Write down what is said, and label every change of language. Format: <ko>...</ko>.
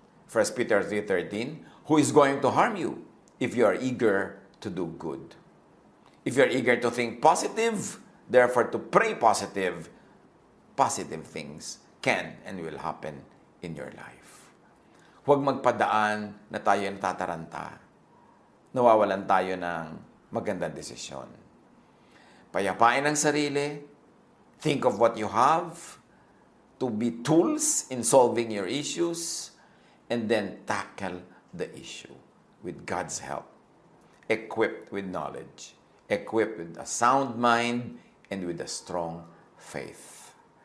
<en>1 Peter 3:13, who is going to harm you if you are eager to do good? If you are eager to think positive, therefore to pray positive, positive things can and will happen in your life.</en> <tl>Huwag magpadaan na tayo natataranta. Nawawalan tayo ng magandang desisyon. Payapain ang sarili.</tl> <en>Think of what you have to be tools in solving your issues, and then tackle the issue with God's help. Equipped with knowledge. Equipped with a sound mind and with a strong faith.</en>